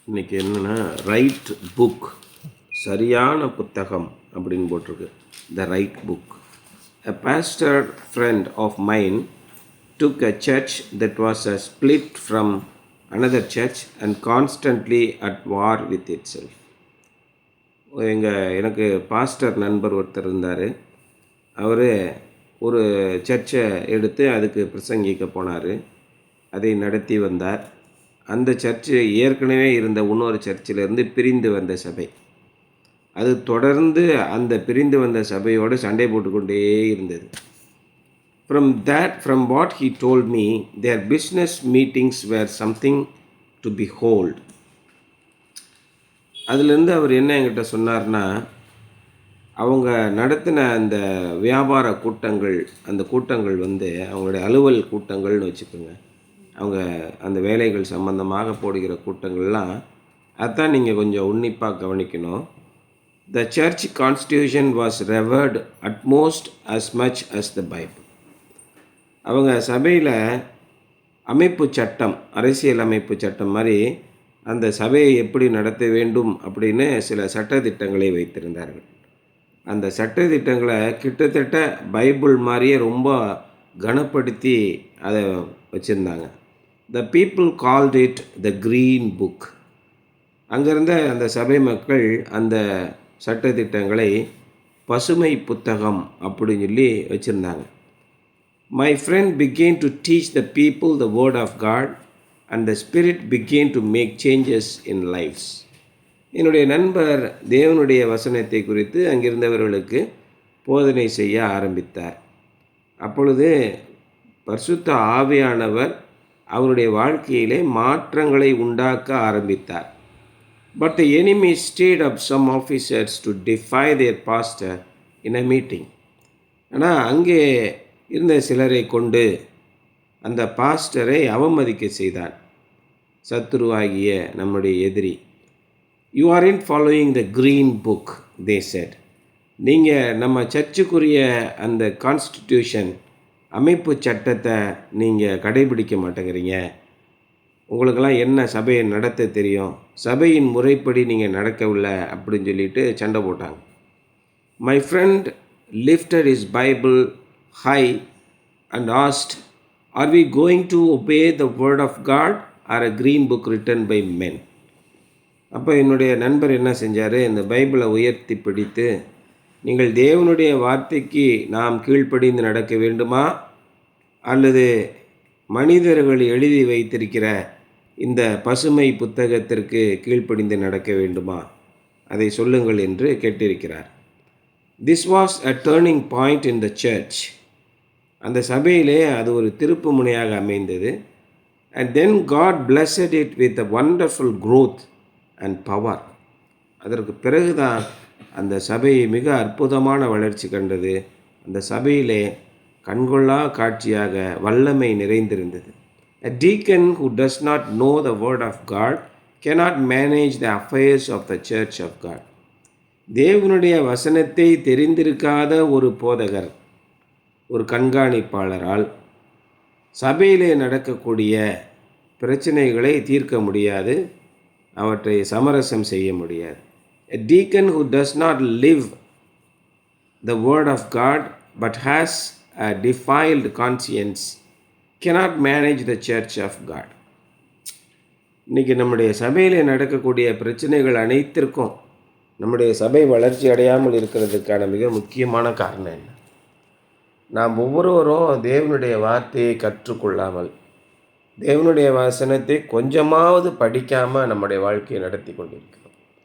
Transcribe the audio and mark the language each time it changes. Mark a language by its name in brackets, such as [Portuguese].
[Tamil] இன்றைக்கி என்னென்னா right book, சரியான புத்தகம் அப்படின்னு போட்டிருக்கு. [English] The right book. A pastor friend of mine took a church that was a split from another church and constantly at war with itself. [Tamil] எனக்கு pastor நண்பர் ஒருத்தர் இருந்தார். அவர் ஒரு சர்ச்சை எடுத்து அதுக்கு பிரசங்கிக்க போனார். அதை நடத்தி வந்தார். அந்த சர்ச்சு ஏற்கனவே இருந்த இன்னொரு சர்ச்சிலேருந்து பிரிந்து வந்த சபை. அது தொடர்ந்து அந்த பிரிந்து வந்த சபையோடு சண்டை போட்டுக்கொண்டே இருந்தது. [English] From what he told me, their business meetings were something to behold. [Tamil] அதுலேருந்து அவர் என்ன என்கிட்ட சொன்னார்னா, அவங்க நடத்தின அந்த வியாபார கூட்டங்கள், அந்த கூட்டங்கள் அவங்களுடைய அலுவல் கூட்டங்கள்னு வச்சுக்கோங்க. அவங்க அந்த வேலைகள் சம்பந்தமாக போடுகிற கூட்டங்கள்லாம் அதான் நீங்கள் கொஞ்சம் உன்னிப்பாக கவனிக்கணும். [English] The church constitution was revered utmost as much as the Bible. [Tamil] அவங்க சபையில் அமைப்பு சட்டம், அரசியல் அமைப்பு சட்டம் மாதிரி அந்த சபையை எப்படி நடத்த வேண்டும் அப்படின்னு சில சட்டத்திட்டங்களை வைத்திருந்தார்கள். அந்த சட்டத்திட்டங்களை கிட்டத்தட்ட பைபிள் மாதிரியே ரொம்ப கனப்படுத்தி அதை வச்சுருந்தாங்க. [English] The people called it the Green Book. [Tamil] அங்கிருந்த அந்த சபை மக்கள் அந்த சட்டத்திட்டங்களை பசுமை புத்தகம் அப்படின்னு சொல்லி வச்சுருந்தாங்க. [English] My friend began to teach the people the word of God and the Spirit began to make changes in lives. [Tamil] என்னுடைய நண்பர் தேவனுடைய வசனத்தை குறித்து அங்கிருந்தவர்களுக்கு போதனை செய்ய ஆரம்பித்தார். அப்பொழுது பரிசுத்த ஆவியானவர் அவருடைய வாழ்க்கையிலே மாற்றங்களை உண்டாக்க ஆரம்பித்தார். [English] But the enemy stirred up some officers to defy their pastor in a meeting. [Tamil] ஆனால் அங்கே இருந்த சிலரை கொண்டு அந்த பாஸ்டரை அவமதிக்க செய்தான். சத்துருவாகிய நம்முடைய எதிரி. [English] You aren't following the green book, they said. [Tamil] நீங்கள் நம்ம சர்ச்சுக்குரிய அந்த கான்ஸ்டிடியூஷன், அமைப்பு சட்டத்தை நீங்கள் கடைபிடிக்க மாட்டேங்கிறீங்க. உங்களுக்கெல்லாம் என்ன சபையை நடத்த தெரியும், சபையின் முறைப்படி நீங்கள் நடக்கவில்லை அப்படின்னு சொல்லிட்டு சண்டை போட்டாங்க. [English] My friend lifted his Bible high and asked, are we going to obey the word of God or a green book written by men? [Tamil] அப்போ என்னுடைய நண்பர் என்ன செஞ்சார், இந்த பைபிளை உயர்த்தி பிடித்து, நீங்கள் தேவனுடைய வார்த்தைக்கு நாம் கீழ்ப்படிந்து நடக்க வேண்டுமா அல்லது மனிதர்கள் எழுதி வைத்திருக்கிற இந்த பசுமை புத்தகத்திற்கு கீழ்ப்படிந்து நடக்க வேண்டுமா, அதை சொல்லுங்கள் என்று கேட்டிருக்கிறார். [English] This was a turning point in the church. [Tamil] அந்த சபையிலே அது ஒரு திருப்பு முனையாக அமைந்தது. [English] And then God blessed it with a wonderful growth and power. [Tamil] அதற்கு பிறகுதான் அந்த சபை மிக அற்புதமான வளர்ச்சி கண்டது. அந்த சபையிலே கண்கொள்ளா காட்சியாக வல்லமை நிறைந்திருந்தது. [English] A deacon who does not know the word of God cannot manage the affairs of the church of God. [Tamil] தேவனுடைய வசனத்தை தெரிந்திருக்காத ஒரு போதகர், ஒரு கண்காணிப்பாளரால் சபையிலே நடக்கக்கூடிய பிரச்சனைகளை தீர்க்க முடியாது, அவற்றை சமரசம் செய்ய முடியாது. [English] A deacon who does not live the word of God but has a defiled conscience cannot manage the church of God. [Tamil] இன்றைக்கி நம்முடைய சபையில் நடக்கக்கூடிய பிரச்சனைகள் அனைத்திற்கும் நம்முடைய சபை வளர்ச்சி அடையாமல் இருக்கிறதுக்கான மிக முக்கியமான காரணம் என்ன? நாம் ஒவ்வொருவரும் தேவனுடைய வார்த்தையை கற்றுக்கொள்ளாமல், தேவனுடைய வசனத்தை கொஞ்சமாவது படிக்காமல் நம்முடைய வாழ்க்கையை நடத்தி கொண்டிருக்கிறோம்.